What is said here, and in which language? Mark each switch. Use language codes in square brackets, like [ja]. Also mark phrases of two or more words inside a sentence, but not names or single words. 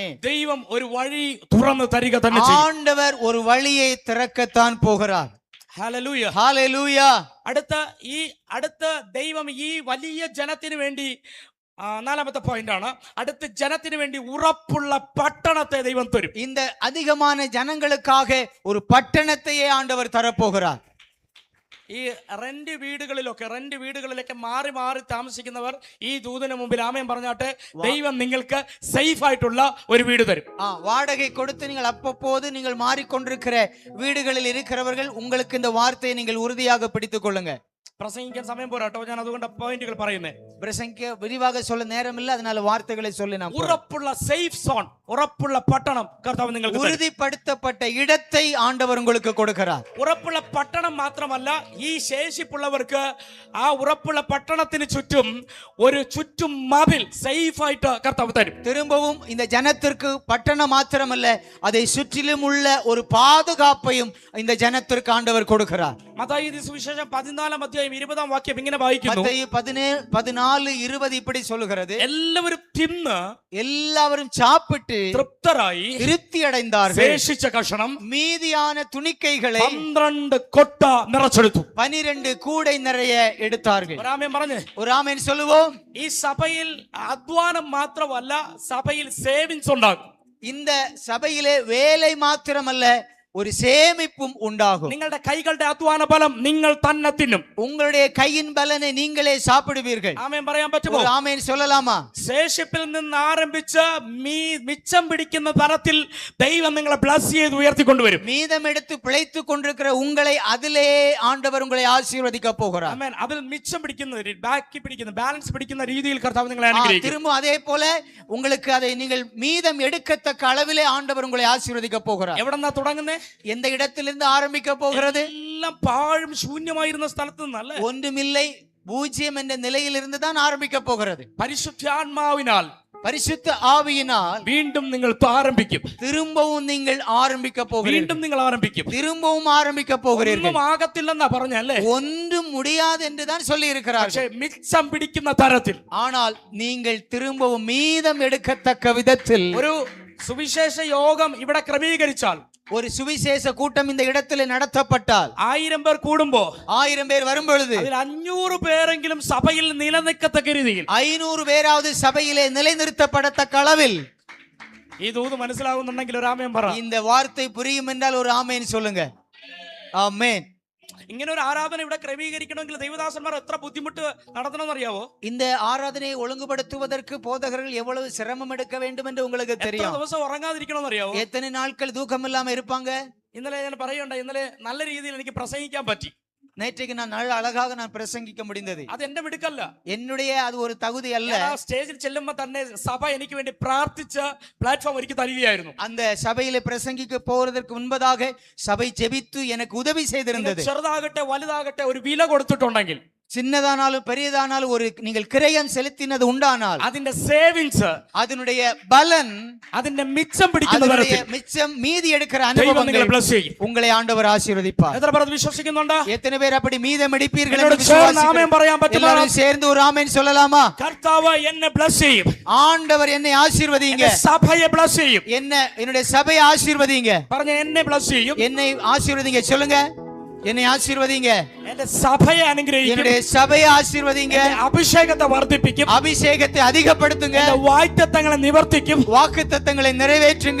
[ml] ദൈവം ഒരു വഴി തുറന്നു തരിക തന്നെ ചെയ്യും. [ta] ஆண்டவர் ஒரு வழியை திறக்கத்தான் போகிறார். [ml] ഹല്ലേലൂയ. [ta] ஹalleluya. [ml] അടുത്ത ദൈവം ഈ വലിയ ജനത്തിനു വേണ്ടി, 4ാമത്തെ പോയിന്റ് ആണ്, അടുത്ത ജനത്തിനു വേണ്ടി ഉറപ്പുള്ള പട്ടണത്തെ ദൈവം തരും. [ta] இந்த அதிகமான ஜனங்களுக்காக ஒரு பட்டணத்தையே ஆண்டவர் தரப்போகிறார். [ml] ഈ റെന്റ് വീടുകളിലൊക്കെ മാറി മാറി താമസിക്കുന്നവർ ഈ ദൂതന് മുമ്പിൽ ആമേൻ പറഞ്ഞാട്ടെ. ദൈവം നിങ്ങൾക്ക് സേഫ് ആയിട്ടുള്ള ഒരു വീട് തരും. [ta] வாடகை கொடுத்து நீங்கள் அப்பப்போது நீங்கள் மாறிக்கொண்டிருக்கிற வீடுகளில் இருக்கிறவர்கள் உங்களுக்கு இந்த வார்த்தையை நீங்கள் உறுதியாக பிடித்துக் கொள்ளுங்க. [ml] പ്രസംഗിക്കാൻ സമയം പോരാട്ടോ, ഞാൻ അതുകൊണ്ട് പോയിന്റുകൾ പറയുന്നേ. [ta] பிரசங்கிக்க விரிவாக சொல்ல நேரம் இல்லை, அதனால வார்த்தைகளை சொல்லி நாம் [ml] ഉറപ്പുള്ള [en] safe zone, [ml] ഉറപ്പുള്ള പട്ടണം കർത്താവ് നിങ്ങൾക്ക് തരും. [ta] உறுதிப்படுத்தப்பட்ட இடத்தை ஆண்டவர் உங்களுக்கு கொடுக்கிறார். [ml] ഉറപ്പുള്ള പട്ടണം മാത്രമല്ല, ഈ ശേഷിപ്പുള്ളവർക്ക് ആ ഉറപ്പുള്ള പട്ടണത്തിന് ചുറ്റും ഒരു ചുറ്റും മതിൽ സേഫ് ആയിട്ട് കർത്താവ് തരും. [ta] திரும்பவும் இந்த ஜனத்திற்கு பட்டணம் மாத்திரமல்ல, அதை சுற்றிலும் உள்ள ஒரு பாதுகாப்பையும் இந்த ஜனத்திற்கு ஆண்டவர் கொடுக்கிறார். [ml] മത്തായി സുവിശേഷം 14-ാം അധ്യായം 20-ാം വാക്യം ഇങ്ങനെ വായിക്കുന്നു. [ta] மத்தேயு 14:20 இப்படி சொல்லுகிறது, [ml] എല്ലാവരും തിന്ന് [ta] எல்லாரும் சாப்பிட்டு [ml] തൃപ്തരായി [ta] திருப்தி அடைந்தார்கள். [ml] ശേഷിച്ച കഷണം [ta] மீதியான துணிக்கைகளை [ml] 12 കൊട്ട നിറച്ചെടുത്തു. [ta] 12 கூடை நிறைய எடுத்தார்கள். [ml] ഒരു ആമേൻ പറഞ്ഞേ. [ta] ஒரு ஆமென் சொல்லுவோம். [ml] ഈ സഭയിൽ അധ്വാനം മാത്രമല്ല, സഭയിൽ സേവിങ്സ് ഉണ്ടാകും. [ta] இந்த சபையிலே வேலை மாத்திரமல்ல, ஒரு சேமிப்பும் உண்டாகும். [ml] നിങ്ങളുടെ കൈകളുടെ അധ്വാന ഫലം നിങ്ങൾ തന്നെ തിന്നും. [ta] உங்களுடைய கையின் பலனை நீங்களே சாப்பிடுவீர்கள். [ml] ആമേൻ പറയാൻ പറ്റുമോ? [ta] ஒரு ஆமென் சொல்லலாமா? [ml] ശേഷിപ്പിൽ നിന്ന് ആരംഭിച്ച് മിച്ചം പിടിക്കുന്ന തരത്തിൽ ദൈവം നിങ്ങളെ ബ്ലസ് ചെയ്ത് ഉയർത്തിക്കൊണ്ടുവരും. [ta] மீதம் எடுத்து பிழைத்துக் கொண்டிருக்கிற உங்களை அதிலே ஆண்டவர் உங்களை ஆசீர்வதிக்க போகிறார். [ml] ആമേൻ. അതിൽ മിച്ചം പിടിക്കുന്ന ബാക്കി പിടിക്കുന്ന ബാലൻസ് പിടിക്കുന്ന രീതിയിൽ കർത്താവ് നിങ്ങളെ അനുഗ്രഹിക്കും. [ta] திரும்ப அதே போல உங்களுக்கு அதை நீங்கள் மீதம் எடுக்கத்தக்க அளவிலே ஆண்டவர் உங்களை ஆசீர்வதிக்க போகிறார். [ml] എവിടെന്നാ തുടങ്ങുന്നേ? [ta] எந்த இடத்திலிருந்து ஆரம்பிக்க போகிறது? [ml] എല്ലാം പാഴും ശൂന്യമായിരുന്ന സ്ഥലത്ത് നിന്നല്ല, [ta] ஒன்றுமில்லை பூஜ்யம் என்ற நிலையிலிருந்து தான் ஆரம்பிக்க போகிறது. [ml] പരിശുദ്ധാത്മാവിനാൽ [ta] பரிசுத்த ஆவியினால் [ml] വീണ്ടും നിങ്ങൾ ആരംഭിക്കും. [ta] திரும்பவும் நீங்கள் ஆரம்பிக்க போகிறீர்கள். [ml] വീണ്ടും നിങ്ങൾ ആരംഭിക്കും. [ta] திரும்பவும் ஆரம்பிக்க போகிறீர்கள். [ml] ഒന്നും ആകത്തില്ലെന്നാ പറഞ്ഞല്ലേ? [ta] ஒன்றும் முடியாது என்று தான் சொல்லி இருக்கிறார்கள். [ml] പക്ഷേ മിച്ചം പിടിക്കുന്ന തരത്തിൽ, [ta] ஆனால் நீங்கள் திரும்பவும் மீதம் எடுக்கத்தக்க விதத்தில் [ml] ഒരു സുവിശേഷ യോഗം ഇവിടെ ക്രമീകരിച്ചാൽ, [ta] ஒரு சுவிசேஷ கூட்டம் இந்த இடத்துல நடத்தப்பட்டால், [ml] 1000 പേർ കൂടുമ്പോ [ta] 1000 பேர் வரும் பொழுது [ml] അതിൽ 500 പേരെങ്കിലും സഭയിൽ നിലനിൽക്കത്തക്ക രീതിയിൽ [ta] 500 பேராவது சபையிலே நிலைநிறுத்தப்படத்தக்க அளவில் [ml] ഈ ദൂത് മനസ്സിലാകുന്നുണ്ടെങ്കിൽ ഒരു ആമേൻ പറ. [ta] இந்த வார்த்தை புரியும் என்றால் ஒரு ஆமென் சொல்லுங்க. ஆமென். [ml] ഇങ്ങനെ ഒരു ആരാധന ഇവിടെ ക്രമീകരിക്കണമെങ്കിൽ ദൈവദാസന്മാർ എത്ര ബുദ്ധിമുട്ട് നടത്തണമെന്ന് അറിയാവോ? [ta] இந்த ஆராதனையை ஒழுங்குபடுத்துவதற்கு போதகர்கள் எவ்வளவு சிரமம் எடுக்க வேண்டும் என்று உங்களுக்கு [ml] എത്ര [ta] தெரியும். [ml] ദിവസം ഉറങ്ങാതിരിക്കണമെന്ന് അറിയാവോ? [ta] எத்தனை நாட்கள் தூக்கம் இல்லாம இருப்பாங்க. [ml] ഇന്നലെ ഞാൻ പറയുണ്ട, ഇന്നലെ നല്ല രീതിയിൽ എനിക്ക് പ്രസംഗിക്കാൻ പറ്റി. [ta] நேற்றைக்கு நான் நல்ல அழகாக நான் பிரசங்கிக்க முடிந்தது. [ml] അത് എന്റെ മിടുക്കല്ല. [ta] என்னுடைய அது ஒரு தகுதி அல்ல. [ml] ഞാൻ ആ സ്റ്റേജിൽ ചെല്ലുമ്പോ തന്നെ സഭ എനിക്ക് വേണ്ടി പ്രാർത്ഥിച്ച പ്ലാറ്റ്ഫോം ഒരുക്കി തരികയായിരുന്നു. [ta] அந்த சபையில பிரசங்கிக்க போறதற்கு முன்பதாக சபை ஜெபித்து எனக்கு உதவி செய்திருந்தது. [ml] ചെറുതാകട്ടെ വലുതാകട്ടെ ഒരു വില കൊടുത്തിട്ടുണ്ടെങ്കിൽ, [ta] சின்னதானாலும் பெரியதானாலும் ஒரு நீங்கள் கிரயம் செலுத்தினது உண்டானால் [ml] അതിന്റെ സേവിങ്സ്, [ta] அதனுடைய பலன், [ml] അതിന്റെ മിച്ചം പിടിക്കുന്ന [ta] அதனுடைய [ml] തരത്തിൽ [ta] மிச்சம் மீதி எடுக்கிற [ml] ദൈവം നിങ്ങളെ [ta] அனுபவங்கள் [ml] ബ്ലസ് ചെയ്യും. [ta] உங்களை ஆண்டவர் ஆசீர்வதிப்பார். [ml] എത്ര പേർ അത് വിശ്വസിക്കുന്നുണ്ടോ? [ta] எத்தனை பேர் அப்படி மீதம் எடுப்பீர்கள் [ml] എന്നോട് [ta] என்று [ml] ചേർന്ന് [ta] விசுவாசிக்கிறீர்கள்? [ml] ആമേൻ പറയാൻ പറ്റുമോ? [ta] எல்லாரும் சேர்ந்து ஒரு ஆமென் சொல்லலாமா? [ml] കർത്താവ് എന്നെ ബ്ലസ് ചെയ്യും. [ta] ஆண்டவர் என்னை ஆசீர்வதிங்க. [ml] എന്റെ സഭയെ ബ്ലസ് ചെയ്യും. [ta] என்னுடைய சபையை ஆசீர்வதிங்க. [ml] പറഞ്ഞ എന്നെ ബ്ലസ് ചെയ്യും. [ta] என்னை ஆசீர்வதிங்க சொல்லுங்க. என்னை ஆசீர்வதிங்க. [ml] എന്റെ സഭയെ അനുഗ്രഹിക്കും. [ta] என்னுடைய சபையை ஆசீர்வதிங்க. [ml] എന്റെ അഭിഷേകത്തെ വർദ്ധിപ്പിക്കും. [ta] அபிஷேகத்தை அதிகப்படுத்துங்க. [ml] എന്റെ വാഗ്ദത്തങ്ങളെ നിവർത്തിക്കും. [ta] வாக்குத்தத்தங்களை நிறைவேற்றுங்க.